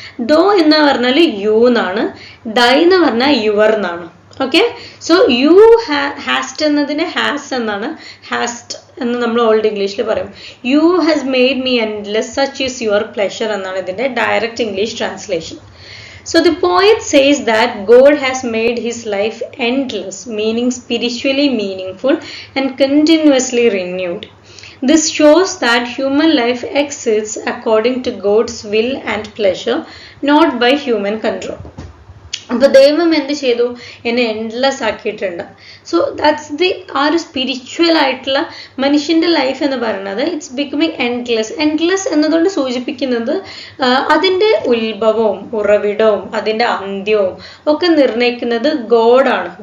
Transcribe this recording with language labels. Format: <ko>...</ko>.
<ml>ദോ എന്ന് പറഞ്ഞാൽ യു എന്നാണ്, ഡൈ എന്ന് പറഞ്ഞാൽ യുവർ എന്നാണ്. ഓക്കെ,</ml> <en>so you hast</en> <ml>എന്നതിന് ഹാസ് എന്നാണ്, ഹാസ്റ്റ് എന്ന് നമ്മൾ ഓൾഡ് ഇംഗ്ലീഷിൽ പറയും.</ml> <en>you has made me endless such is your pleasure</en> <ml>എന്നാണ് ഇതിന്റെ</ml> <en>Direct English translation. So the poet says that God has made his life endless, meaning spiritually meaningful and continuously renewed. This shows that human life exists according to God's will and pleasure, not by human control.</en> <ml>അപ്പൊ ദൈവം എന്ത് ചെയ്തു? എന്നെ endless ആക്കിയിട്ടുണ്ട്.</ml> <en>so that's the</en> <ml>ആ ഒരു spiritual ആയിട്ടുള്ള മനുഷ്യന്റെ ലൈഫ് എന്ന് പറയുന്നത്</ml> <en>It's becoming endless.</en> <ml>എൻഡ്ലെസ് എന്നതുകൊണ്ട് സൂചിപ്പിക്കുന്നത് അതിന്റെ ഉത്ഭവവും ഉറവിടവും അതിന്റെ അന്ത്യവും ഒക്കെ നിർണ്ണയിക്കുന്നത് ഗോഡാണ്.</ml>